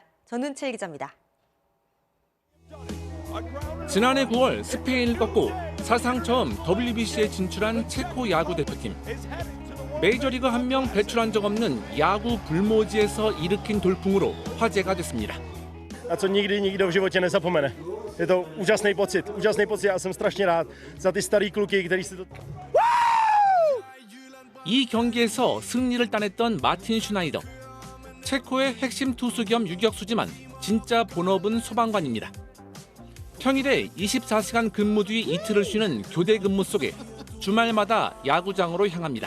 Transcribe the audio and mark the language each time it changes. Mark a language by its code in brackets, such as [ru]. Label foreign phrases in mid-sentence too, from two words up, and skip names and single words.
[ko] 전은채 기자입니다. 지난해 9월 스페인을 꺾고 사상 처음 WBC에 진출한 체코 야구 대표팀. 메이저리그 한 명 배출한 적 없는 야구 불모지에서 일으킨 돌풍으로 화제가 됐습니다. [cs] A co nikdy nikdo v životě nezapomene. Je to úžasný pocit a jsem strašně rád za ty starý kluky, který si to... [ko] 이 경기에서 승리를 따냈던 마틴 슈나이더. 체코의 핵심 투수 겸 유격수지만 진짜 본업은 소방관입니다. 평일에 24시간 근무 뒤 이틀을 쉬는 교대 근무 속에 주말마다 야구장으로 향합니다.